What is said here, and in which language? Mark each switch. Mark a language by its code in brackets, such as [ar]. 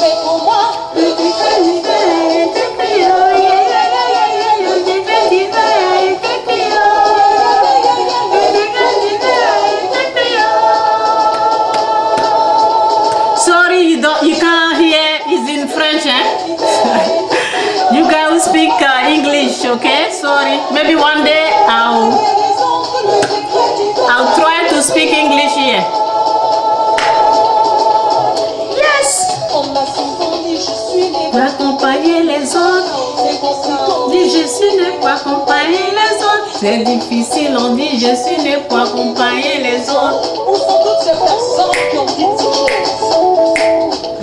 [fr] Mais pour moi, Le décret d'hiver était pris, [en] oh, yeah, yeah, yeah, yeah, yeah. [fr] Le décret d'hiver était pris, oh. Le décret d'hiver était pris, oh. [en] Sorry, you can't hear. It's in French, eh? You guys speak English, okay? Sorry. Maybe one day I'll try to speak English here. Yes. [fr] on m'a souvent dit je suis né Pour accompagner les autres. c'est constant. Dit je suis né pour accompagner les autres. C'est difficile, on dit je suis né pour accompagner les autres. Où sont toutes ces personnes qui ont dit ces choses?